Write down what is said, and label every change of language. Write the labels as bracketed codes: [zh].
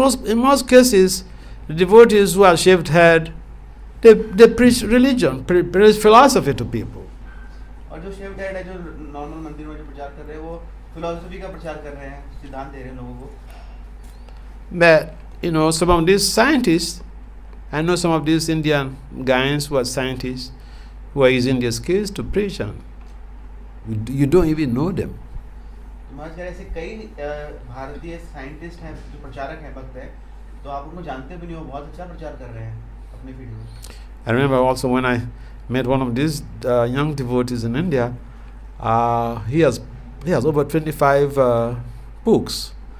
[en] In most cases, the devotees who have shaved head, they preach religion, preach philosophy to people. [hi] और जो shaved head है, जो normal मंदिर में जो प्रचार कर रहे हैं, वो फिलॉसफी का प्रचार कर रहे हैं, सिद्धांत दे रहे हैं लोगों को। [en] But some of these scientists, I know some of these Indian guys who are scientists who are using their skills to preach, and you don't even know them. [hi] महाराज कह रहे ऐसे कई भारतीय साइंटिस्ट हैं जो प्रचारक हैं, भक्त हैं, तो आप उनको जानते भी नहीं हो, बहुत अच्छा प्रचार कर रहे हैं अपने फील्ड में। [en] I remember also when I met one of these young devotees in India, he has over 25 books.